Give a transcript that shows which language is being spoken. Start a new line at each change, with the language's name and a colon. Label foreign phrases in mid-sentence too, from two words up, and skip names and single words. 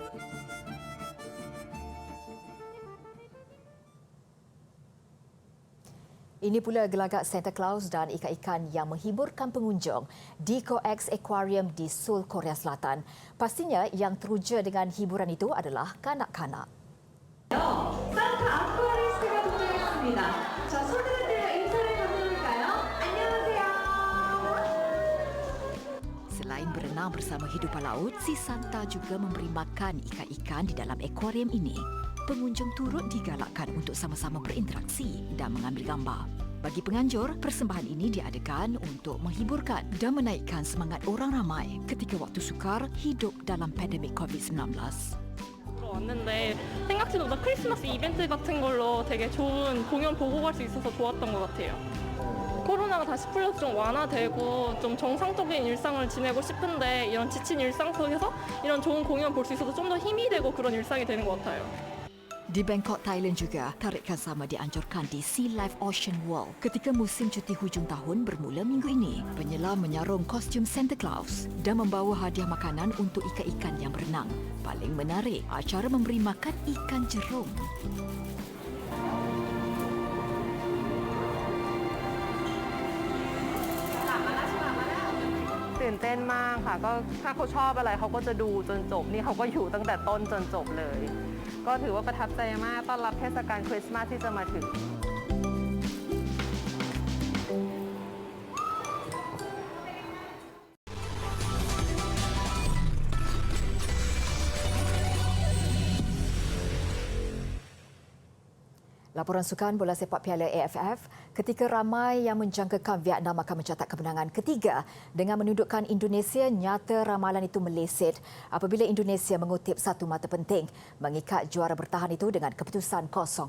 Malay: Ini pula gelagat Santa Claus dan ikan-ikan yang menghiburkan pengunjung di Coex Aquarium di Seoul, Korea Selatan. Pastinya yang teruja dengan hiburan itu adalah kanak-kanak.
Korean: 산타 아쿠아리스트가 도착했습니다. 자, 손들을 들어 인사를 가져볼까요? 안녕하세요.
Malay: Selain berenang bersama hidupan laut, si Santa juga memberi makan ikan-ikan di dalam akuarium ini. Pengunjung turut digalakkan untuk sama-sama berinteraksi dan mengambil gambar. Bagi penganjur, persembahan ini diadakan untuk menghiburkan dan menaikkan semangat orang ramai ketika waktu sukar hidup dalam pandemik COVID-19.
Korean: 왔는데 생각지도 못한 크리스마스 이벤트 같은 걸로 되게 좋은 공연 보고 갈 수 있어서 좋았던 것 같아요. 코로나가 다시 풀려서 좀 완화되고 좀 정상적인 일상을 지내고 싶은데 이런 지친 일상 속에서 이런 좋은 공연 볼 수 있어서 좀 더 힘이 되고 그런 일상이 되는 것 같아요.
Malay: Di Bangkok, Thailand juga, tarikan sama dianjurkan di Sea Life Ocean World ketika musim cuti hujung tahun bermula minggu ini. Penyelam menyarung kostum Santa Claus dan membawa hadiah makanan untuk ikan-ikan yang berenang. Paling menarik, acara memberi makan ikan jerung.
Thai: ตื่นเต้นมากค่ะก็ถ้าเขาชอบอะไรเขาก็จะดูจนจบนี่เขาก็อยู่ตั้งแต่ต้นจนจบเลยก็ถือว่าประทับใจมากต้อนรับเทศกาลคริสต์มาสที่จะมาถึง
Malay: Laporan sukan bola sepak Piala AFF, ketika ramai yang menjangkakan Vietnam akan mencatat kemenangan ketiga dengan menundukkan Indonesia, nyata ramalan itu meleset apabila Indonesia mengutip satu mata penting mengikat juara bertahan itu dengan keputusan 0-0.